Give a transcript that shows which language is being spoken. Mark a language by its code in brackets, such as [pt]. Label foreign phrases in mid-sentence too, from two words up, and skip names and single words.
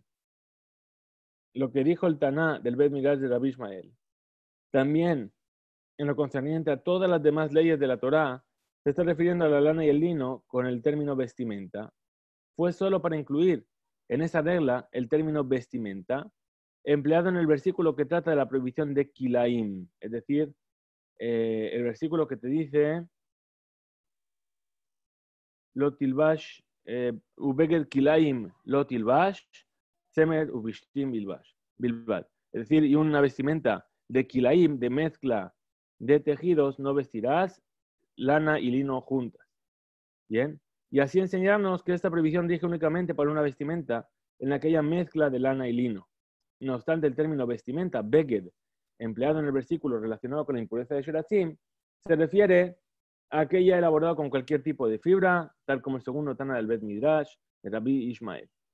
[es] Lo que dijo el Tana del Bet Midrash de Rabbi Ishmael, también en lo concerniente a todas las demás leyes de la Torá, se está refiriendo a la lana y el lino con el término vestimenta. Fue solo para incluir en esa regla el término vestimenta empleado en el versículo que trata de la prohibición de kilaim, es decir, el versículo que te dice [he] לא תלבש, ובגד כלאים לא תלבש, צמר ופשתים בלבד. [es] Es decir, y una vestimenta de kilaim, de mezcla de tejidos, no vestirás lana y lino juntas. Bien, y así enseñarnos que esta prohibición rige únicamente para una vestimenta en la que haya mezcla de lana y lino. No obstante, el término vestimenta, beged, empleado en el versículo relacionado con la impureza de Sheratzim, se refiere a aquella elaborada con cualquier tipo de fibra, tal como el segundo Tana del Bet Midrash, de Rabbi Ishmael.